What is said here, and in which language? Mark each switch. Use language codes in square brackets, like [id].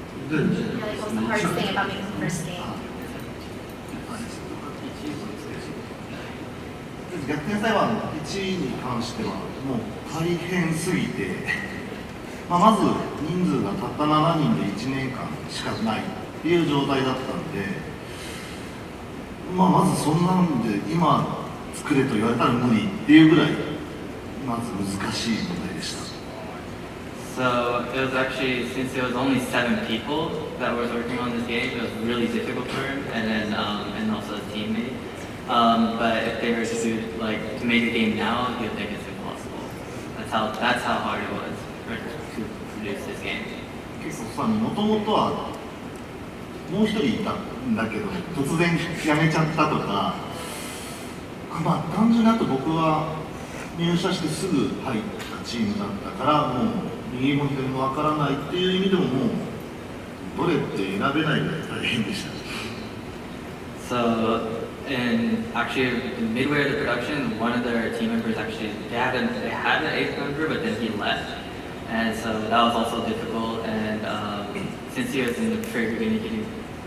[en] Yeah, like what's the hardest thing about making the first game? [ja] 逆転裁判1に関してはもう大変すぎて、まず人数がたった7人で1年間しかないっていう状態だったんで、まずそんなんで今作れと言われたら無理っていうぐらいまず難しい問題でした。 [en] So it was actually, since there was only 7 people that was working on this game, it was really difficult for him, and then and also his teammate. But if they were to make a game now, he would think it's impossible. That's how hard it was to produce this game. [ja] 結構さ、もともとはもう一人いたんだけど突然辞めちゃったとか、単純にあと僕は入社してすぐ入ったチームだったからもう右も左もわからないっていう意味でももうどれって選べないぐらい大変でした。 [en] So, and actually, midway of the production, one of their team members actually, they had an 8th member, but then he left. and so that was also difficult. And since he was in the very beginning, he didn't.